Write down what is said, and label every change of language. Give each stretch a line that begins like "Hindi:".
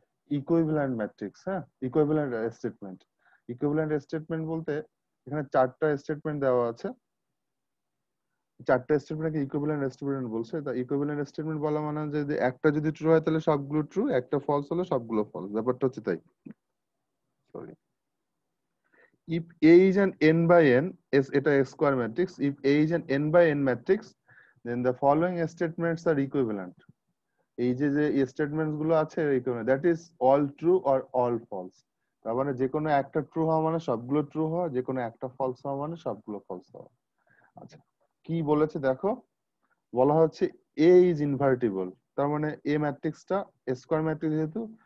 Bangla: Equivalent matrix, হ্যাঁ, equivalent statement. Equivalent statement বলতে এখানে 4টা স্টেটমেন্ট দেওয়া আছে, 4টা স্টেটমেন্টকে ইকুইভ্যালেন্ট স্টেটমেন্ট বলছে। তা ইকুইভ্যালেন্ট স্টেটমেন্ট বলা মানে যে একটা যদি ট্রু হয় তাহলে সবগুলো ট্রু, একটা ফলস হলে সবগুলো ফলস, ব্যাপারটা হচ্ছে তাই।
English: sorry, if A is an n by n,
Bangla: এটা square matrix,
English: if A is an n by n matrix, then the following statements are equivalent।
Bangla: এই যে স্টেটমেন্টস গুলো আছে equivalent, that is all true or all false. তার মানে যে কোনো একটা ট্রু হওয়া মানে সবগুলো ট্রু হওয়া, যে কোনো একটা ফলস হওয়া মানে সবগুলো ফলস হওয়া। আচ্ছা, কি বলেছে দেখো, বলা হচ্ছে এ ইজ ইনভার্টিবল। তার মানে এ ম্যাট্রিক্সটা স্কয়ার ম্যাট্রিক্স যেহেতু,